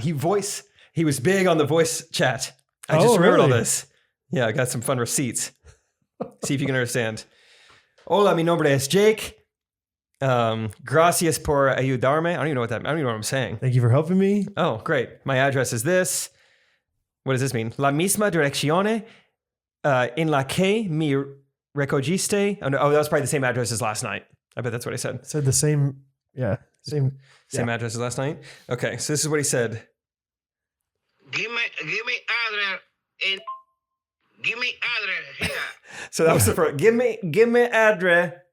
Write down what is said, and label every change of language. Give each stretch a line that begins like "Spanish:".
English: He was big on the voice chat. I just remembered all this. Yeah, I got some fun receipts. See if you can understand.
Spanish: Hola, mi nombre es Jake. Gracias por ayudarme.
English: I don't even know what I'm saying. Thank you for helping me. Oh, great. My address is this. What does this mean?
Spanish: La misma dirección en la que me recogiste.
English: Oh, that was probably the same address as last night. I bet that's what I said. Said the same, same address as last night. Okay, so this is what he said. Give me address and give me address here. So that was the first. Give me address.